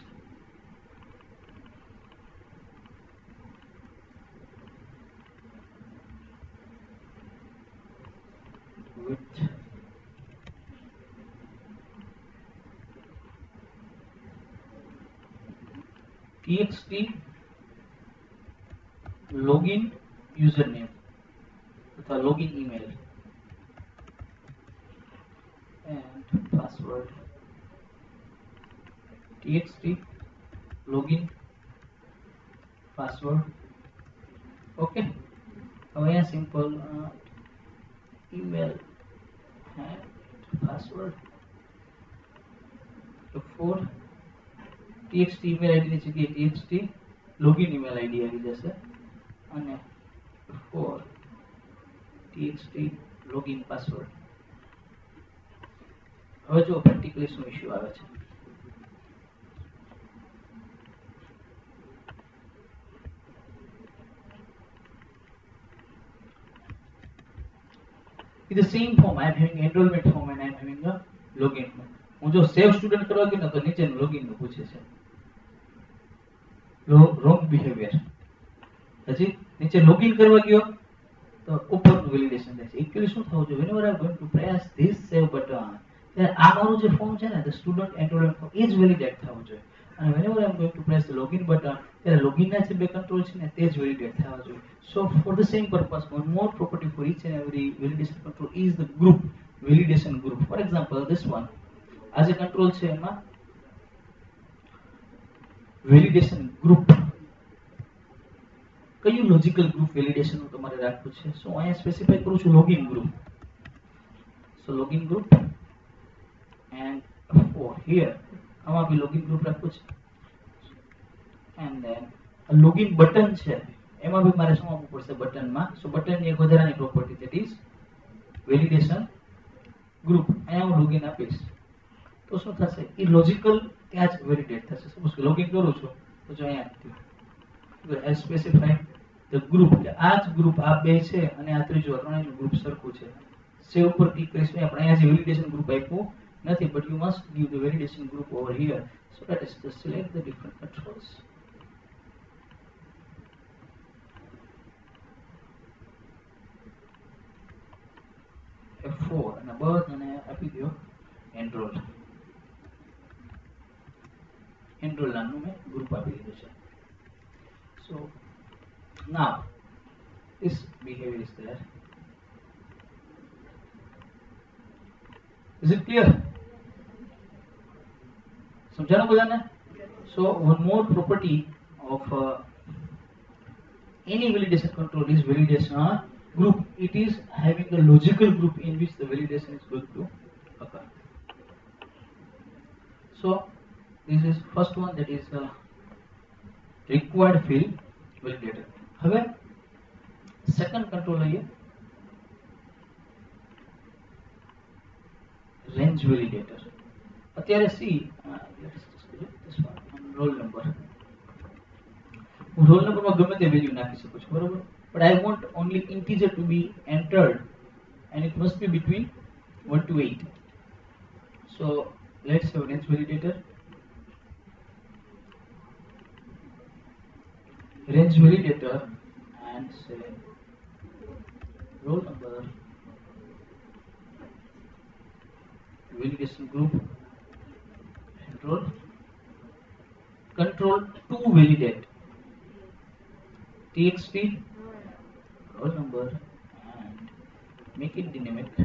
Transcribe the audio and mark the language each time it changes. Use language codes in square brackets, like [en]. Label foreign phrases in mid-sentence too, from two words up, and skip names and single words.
[en] with txt login username અથવા login email and password txt login password. Okay, [gu] હવે અહીંયા સિમ્પલ [en] email and password for txt email id [gu] ની જગ્યાએ [en] txt login email id [gu] આવી જશે અને [en] for txt login password. [gu] હવે જો પ્રેક્ટિકલી શું ઇશ્યુ આવે છે. [en] In the same form I am having enrollment form and I am having a login form. [gu] હું જો સેવ સ્ટુડન્ટ કરવા ગયો ને તો નીચેનું લોગિન નું પૂછે છે. [en] wrong behavior. [gu] પછી નીચે લોગિન કરવા ગયો તો ઉપરનું વેલિડેશન થાય છે. એકચ્યુઅલી શું થવું જોઈએ, [en] whenever I am going to press this save button, [gu] ત્યારે આ મારું જે ફોર્મ છે ને, [en] the student enrollment form, [gu] એ જ વેલિડેટ થવું જોઈએ. [en] અને whenever I am going to press the login button, [gu] ત્યારે લોગિનના જે બે કંટ્રોલ છે ને તે જ વેલિડેટ થવા જોઈએ. [en] So for the same purpose, one more property for each and every validation control is the group validation group. For example, this one, as a control [gu] છે એમાં [en] validation group [gu] કયું [en] logical group validation [gu] નું તમારે રાખવું છે. સો અહીંયા સ્પેસિફાઈ કરું છું [en] login group. so login group and for here [gu] આમાં બી [en] login group [gu] રાખવું છે. [en] and then login button [gu] છે એમાં બી મારે શું આપવું પડશે બટનમાં. સો બટનની એક વધારાની [en] property that is validation group. [gu] અહીંયા હું લોગિન આપીશ તો શું થશે, એ લોજિકલ ત્યાં જ વેલિડેટ થશે. સપોઝ કે લોગિન કરું છું તો જો અહીંયા [en] I specify the group, [gu] આ જ ગ્રુપ આ બે છે અને આ ત્રીજો ત્રણેયનું ગ્રુપ સરખું છે. સેવ ઉપર ક્લિક કરીશું. આપણે અહીંયા જે [en] validation group [gu] આપ્યું નથી, [en] but you must give the validation group over here. So let us just select the different controls. [gu] F4 અને બસ અને આપી દો enroll. enroll નામનું મેં ગ્રુપ આપી દીધું છે. [en] So now this behavior is there. Is it clear? [gu] સમજાણું બધાને? [en] So one more property of any validation control is validation group. It is having a logical group in which the validation is going to occur. So this is first one, that is required field validator. [gu] હવે [en] second control [gu] લઈએ, [en] range validator. [gu] અત્યારે સી [en] roll number, [gu] હું રોલ નંબરમાં ગમે તે વેલ્યુ નાખી શકું છું, બરોબર. [en] But I want only integer to be entered and it must be between 1 to 8. So let's have range validator. range validator and say roll number, validation group, and roll. Control to validate, txt, roll number, and make it dynamic.